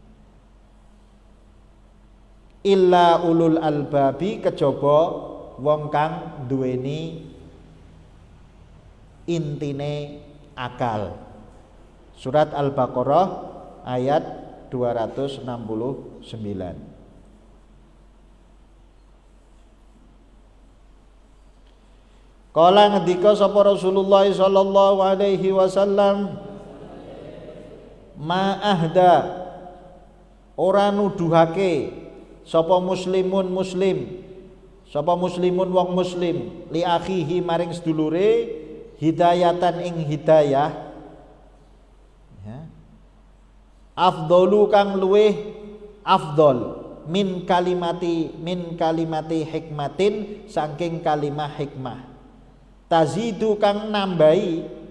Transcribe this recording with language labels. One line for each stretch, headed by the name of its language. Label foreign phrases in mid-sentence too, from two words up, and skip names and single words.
Arabic: Illa ulul albabi
Javanese: kejaba wong kang duweni intine akal. Surat Al-Baqarah ayat 269. Kala ngendika sapa Rasulullah
Arabic: sallallahu alaihi wasallam ma ahda
Javanese: ora nuduhake sapa muslimun wong muslim
Arabic: li akhihi
Javanese: maring sedulure hidayatan ing hidayah ya afdalu kang luweh afdol
Arabic: min kalimati hikmatin
Javanese: saking kalimah hikmah tazidu kang nambahi